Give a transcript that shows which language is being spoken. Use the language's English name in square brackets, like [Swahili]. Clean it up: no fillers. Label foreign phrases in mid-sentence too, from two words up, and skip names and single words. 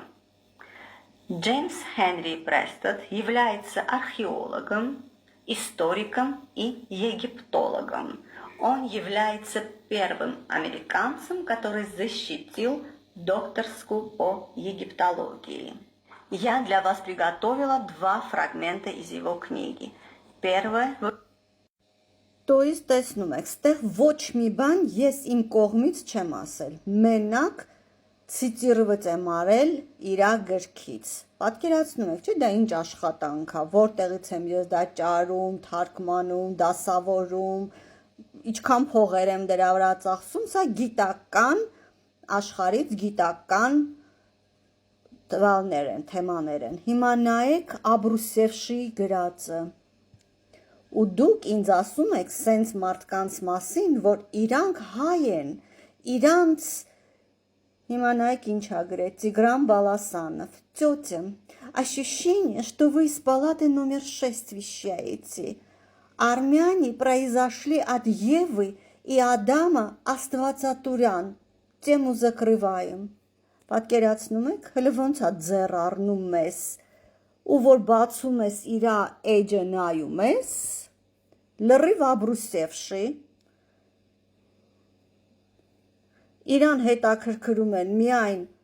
[Russian] Джеймс Хенри Брестед является археологом, историком и египтологом. Он является первым американцем, который защитил докторскую по египтологии. Я для вас приготовила два фрагмента из его книги. Первое. [Armenian] Տոյից տեսնում եք, ստեղ ոչ մի բան ես իմ կողմից չեմ ասել, մենակ ցիտիրված եմ արել իրա գրքից։ Պատկերացնում եք, չէ՞, դա ինչ աշխատանք է, որտեղից եմ ես դա ճարում, թարգմանում, դասավորում, ինչքան փողեր եմ դրա վրա ծախսում, սա գիտական աշխարհից գիտական տվյալներ են, թեմաներ են։ Հիմա նայեք Աբրուսևշի գրածը։ Ու դուք ինձ ասում եք սենց մարդկանց մասին, որ իրանք հայ են, իրանց Հիմա նայեք ինչ ա գրել Տիգրան Բալասանով. [Russian] Тётя, ощущение, что вы из палаты номер 6 вещаете. Армяне произошли от Евы и Адама Աստվածատուրյան. Тему закрываем. [Armenian] Պատկերացնում եք, հələ ոնց է ձեռ առնում ես, ու որ բացում ես իրա էջը նայում ես, լրիվ աբրուսևշի, իրան հետաքրքրում են միայն